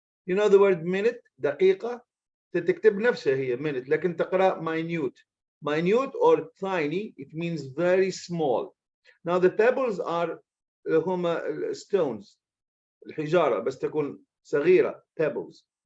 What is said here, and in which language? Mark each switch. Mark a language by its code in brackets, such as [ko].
[en] You know the word minute, [ar] دقيقة. تكتب نفسها هي minute, لكن تقرأ minute. [en] Minute or tiny, it means very small. Now the pebbles are [ar] هما [en] stones. [ar] الحجارة بس تكون صغيرة, pebbles.